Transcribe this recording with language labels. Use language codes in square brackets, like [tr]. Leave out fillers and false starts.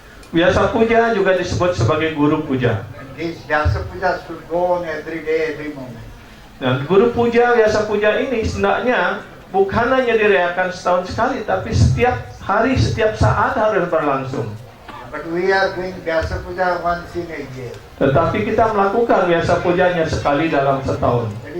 [id] Vyasa Puja juga disebut sebagai Guru Puja. [en] And this Vyasa Puja should go on every day, every moment. [id] Dan Guru Puja, Vyasa Puja ini sebenarnya bukan hanya dirayakan setahun sekali, tapi setiap hari, setiap saat harus berlangsung. [en] But we are doing Vyasa Puja once in a year. [id] Tetapi kita melakukan Vyasa Pujanya sekali dalam setahun.